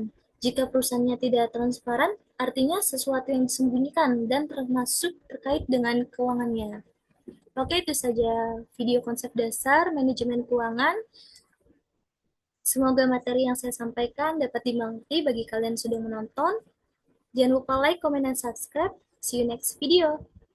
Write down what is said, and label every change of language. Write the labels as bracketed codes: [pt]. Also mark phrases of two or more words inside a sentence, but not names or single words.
[id] Jika perusahaannya tidak transparan, artinya sesuatu yang disembunyikan dan termasuk terkait dengan keuangannya. Oke, itu saja video konsep dasar manajemen keuangan. Semoga materi yang saya sampaikan dapat dimengerti bagi kalian yang sudah menonton. Jangan lupa like, comment, dan subscribe. [en] See you next video.